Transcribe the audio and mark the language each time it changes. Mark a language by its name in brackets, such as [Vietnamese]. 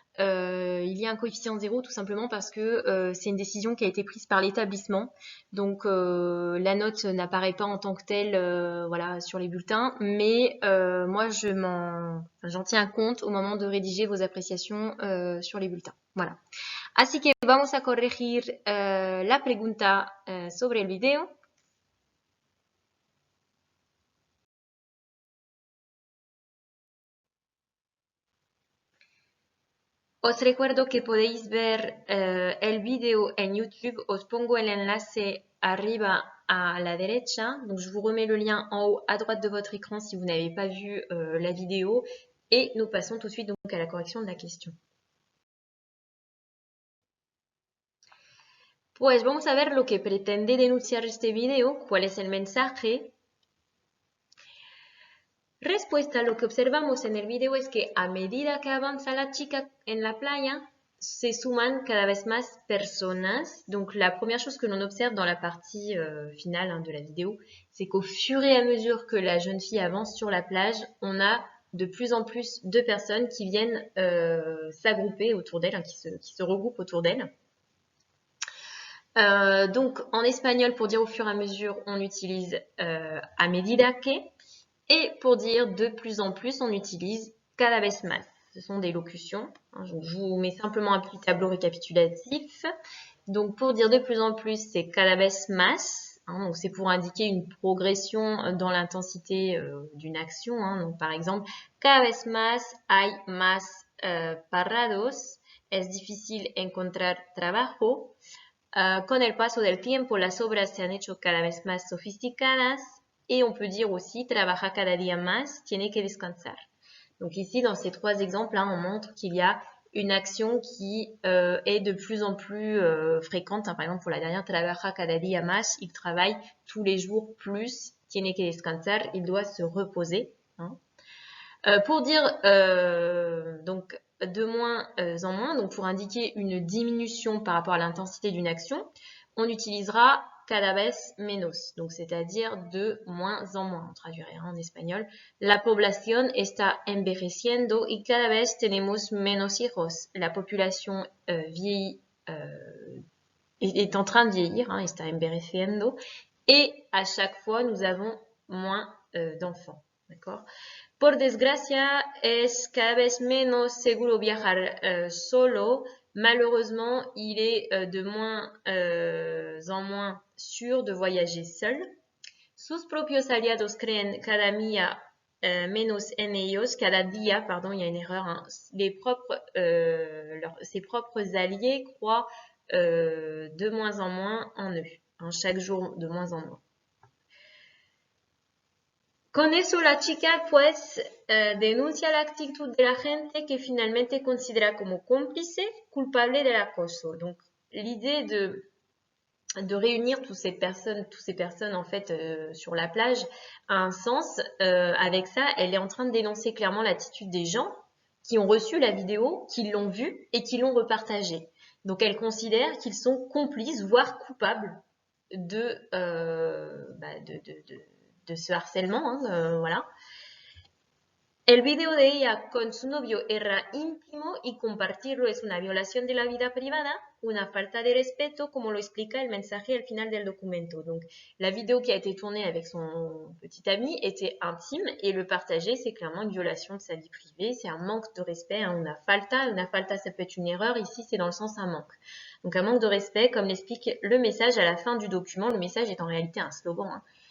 [French] Il y a un coefficient 0 tout simplement parce que c'est une décision qui a été prise par l'établissement. Donc la note n'apparaît pas en tant que telle voilà, sur les bulletins, mais moi j'en tiens compte au moment de rédiger vos appréciations sur les bulletins. Voilà. [Spanish] Así que vamos a corregir la pregunta sobre el video. Os recuerdo que podéis ver el video en YouTube. Os pongo el enlace arriba à la derecha. [French] Donc, je vous remets le lien en haut à droite de votre écran si vous n'avez pas vu la vidéo. Et nous passons tout de suite donc à la correction de la question. [Spanish] Pues vamos a ver lo que pretende denunciar este video, cuál es el mensaje. Respuesta, lo que observamos en el video es que a medida que avanza la chica en la playa, se suman cada vez más personas. [French] Donc la première chose que l'on observe dans la partie finale de la vidéo, c'est qu'au fur et à mesure que la jeune fille avance sur la plage, on a de plus en plus de personnes qui viennent s'agrouper autour d'elle, qui se regroupent autour d'elle. Donc en espagnol, pour dire au fur et à mesure, on utilise [Spanish] a medida que. [French] Et pour dire de plus en plus, on utilise [Spanish] cada vez más. [French] Ce sont des locutions. Je vous mets simplement un petit tableau récapitulatif. Donc pour dire de plus en plus, c'est [Spanish] cada vez más. [French] Donc c'est pour indiquer une progression dans l'intensité d'une action. Donc par exemple, [Spanish] cada vez más hay más parados. Es difícil encontrar trabajo. Con el paso del tiempo, las obras se han hecho cada vez más sofisticadas. [French] Et on peut dire aussi, [Spanish] trabaja cada día más, tiene que descansar. [French] Donc ici, dans ces trois exemples, on montre qu'il y a une action qui est de plus en plus fréquente. Par exemple, pour la dernière, [Spanish] trabaja cada día más, [French] il travaille tous les jours plus, [Spanish] tiene que descansar, [French] il doit se reposer. Pour dire donc de moins en moins, donc pour indiquer une diminution par rapport à l'intensité d'une action, on utilisera [Spanish] cada vez menos, [French] donc c'est-à-dire de moins en moins, on traduirait en espagnol. [Spanish] La población está envejeciendo y cada vez tenemos menos hijos. [French] La population vieillit, est en train de vieillir, [Spanish] está envejeciendo, [French] et à chaque fois, nous avons moins d'enfants, d'accord? [Spanish] Por desgracia, es cada vez menos seguro viajar solo. [French] Malheureusement, il est de moins en moins sûr de voyager seul. [Spanish] Sus propios aliados creen cada día menos en ellos, cada día, [French] pardon, il y a une erreur, hein, ses propres alliés croient de moins en moins en eux, hein, chaque jour de moins en moins. [Spanish] Con eso la chica pues denuncia la actitud de la gente que finalmente considera como cómplice culpable del acoso. [French] Donc l'idée de réunir toutes ces personnes en fait sur la plage a un sens. Avec ça, elle est en train de dénoncer clairement l'attitude des gens qui ont reçu la vidéo, qui l'ont vue et qui l'ont repartagée. Donc elle considère qu'ils sont complices, voire coupables de ce harcèlement, hein, voilà. [Spanish] El video de ella con su novio era íntimo y compartirlo es una violación de la vida privada, una falta de respeto, como lo explica el mensaje al final del documento. [French] Donc, la vidéo qui a été tournée avec son petit ami était intime et le partager, c'est clairement une violation de sa vie privée, c'est un manque de respect, hein, [Spanish] una falta, [French] ça peut être une erreur, ici c'est dans le sens un manque. Donc, un manque de respect, comme l'explique le message à la fin du document, le message est en réalité un slogan, hein.